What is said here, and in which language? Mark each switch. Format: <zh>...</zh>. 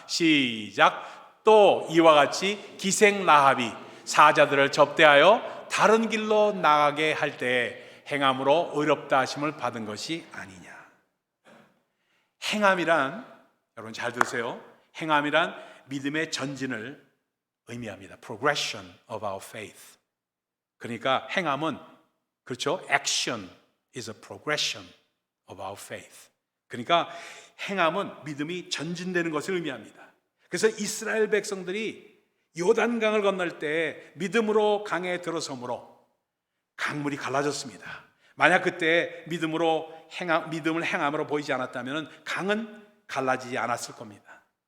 <ko>시작. 또 이와 같이 기생 라합이 사자들을 접대하여 다른 길로 나가게 할 때 행함으로 의롭다 하심을 받은 것이 아니냐. 행함이란, 여러분 잘 들으세요. 행함이란 믿음의 전진을 의미합니다.</ko> <en>Progression of our faith.</en> <ko>그러니까 행함은 그렇죠.</ko> <en>Action is a progression of our faith.</en> <ko>그러니까 행함은 믿음이 전진되는 것을 의미합니다. 그래서 이스라엘 백성들이 요단강을 건널 때 믿음으로 강에 들어섬으로 강물이 갈라졌습니다. 만약 그때 믿음을 행함으로 보이지 않았다면 강은 갈라지지 않았을 겁니다.</ko>